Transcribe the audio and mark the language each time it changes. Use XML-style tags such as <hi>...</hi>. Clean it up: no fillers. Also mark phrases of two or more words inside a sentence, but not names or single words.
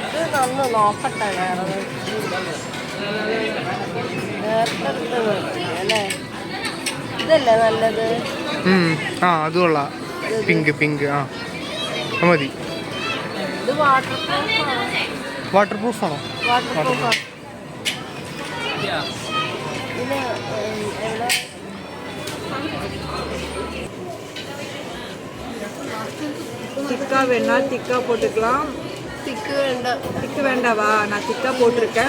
<ml>ഇതല്ലേ നല്ലത്? അത് കൊള്ളാം. പിങ്ക് മതി. ഇത് വാട്ടർ പ്രൂഫ് ആണോ?</ml> <ta>திக்கா வேணா திக்கா போட்டுக்கலாம். திக்கு வேண்டாவா? நான் திக்கா போட்டிருக்கேன்.</ta>